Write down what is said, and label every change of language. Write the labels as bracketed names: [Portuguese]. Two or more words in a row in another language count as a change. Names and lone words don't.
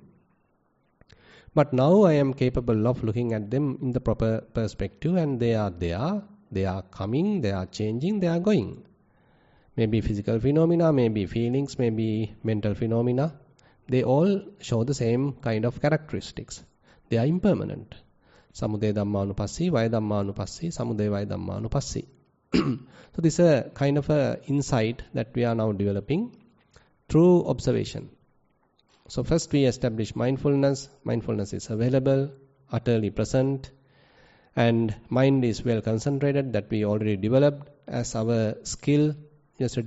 [English] But now I am capable of looking at them in the proper perspective, and they are there, they are coming, they are changing, they are going. Maybe physical phenomena, maybe feelings, maybe mental phenomena. They all show the same kind of characteristics. They are impermanent. [Pali] Samudaya dhammanupassi, vaya dhammanupassi, samudaya vaya dhammanupassi. [English] So this is a kind of a insight that we are now developing through observation. So first we establish mindfulness. Mindfulness is available, utterly present, and mind is well concentrated, that we already developed as our skill.